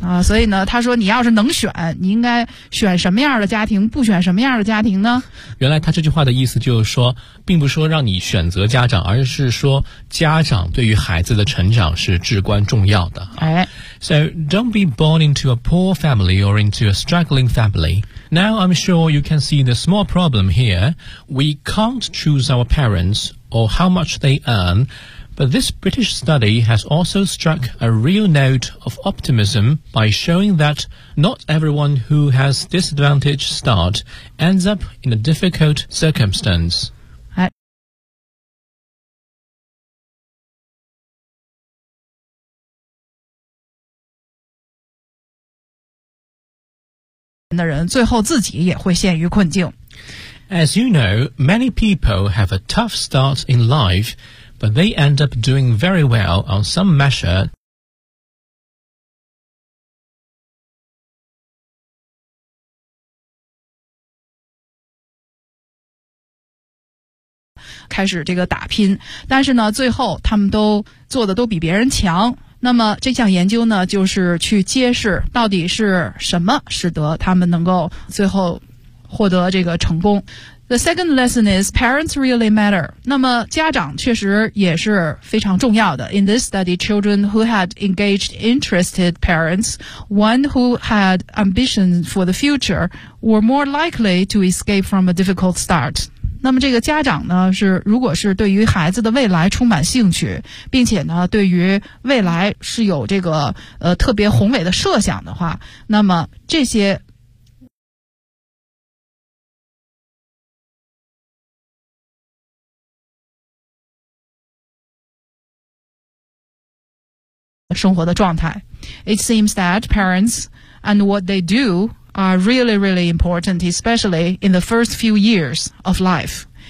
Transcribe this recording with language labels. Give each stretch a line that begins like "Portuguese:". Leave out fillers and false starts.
Chinese: 啊，所以呢，他说你要是能选，你应该选什么样的家庭，不选什么样的家庭呢？原来他这句话的意思就是说，并不是说让你选择家长，而是说家长对于孩子的成长是至关重要的。哎
English: ，So don't be born into a poor family or into a struggling family. Now I'm sure you can see the small problem here. We can't choose our parents or how much they earn, but this British study has also struck a real note of optimism by showing that not everyone who has disadvantaged start ends up in a difficult circumstance.
Chinese: 的人最后自己也会陷于困境。
English: As you know, many people have a tough start in life, but they end up doing very well on some measure.
Chinese: 开始这个打拼，但是呢，最后他们都做的都比别人强。那么这项研究呢，就是去揭示到底是什么使得他们能够最后获得这个成功。
English: The second lesson is parents really matter.
Chinese: 那么家长确实也是非常重要的。
English: In this study, children who had engaged interested parents, one who had ambition for the future, were more likely to escape from a difficult start.
Chinese: 那么这个家长呢，是如果是对于孩子的未来充满兴趣，并且呢对于未来是有这个特别宏伟的设想的话，那么这些生活的状态。
English: It seems that parents and what they dodo are really, really important, especially in the first few years of life.